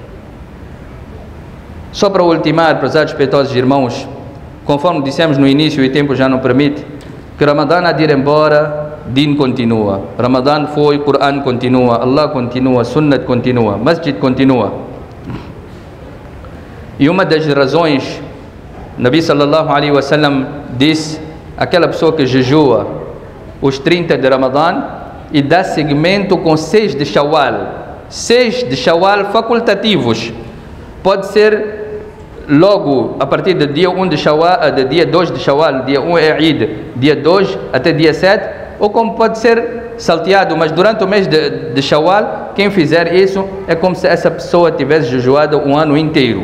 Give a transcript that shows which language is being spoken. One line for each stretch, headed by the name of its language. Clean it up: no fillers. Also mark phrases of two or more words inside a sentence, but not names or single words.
Portuguese: Só para ultimar, prezados respeitosos irmãos, conforme dissemos no início e o tempo já não permite, que Ramadã há de ir embora, Din continua. Ramadã foi, Quran continua, Allah continua, Sunnat continua, Masjid continua. E uma das razões,
Arabic: نبي صلى الله عليه وسلم
Portuguese: disse, aquela pessoa que jejua os 30 de Ramadã e dá seguimento com 6 de Shawwal, 6 de Shawwal facultativos, pode ser logo a partir do dia 1 de Shawwal, do dia 2 de Shawwal, dia 1 é Eid, dia 2 até dia 7, ou como pode ser salteado, mas durante o mês de Shawwal, quem fizer isso é como se essa pessoa tivesse jejuado um ano inteiro.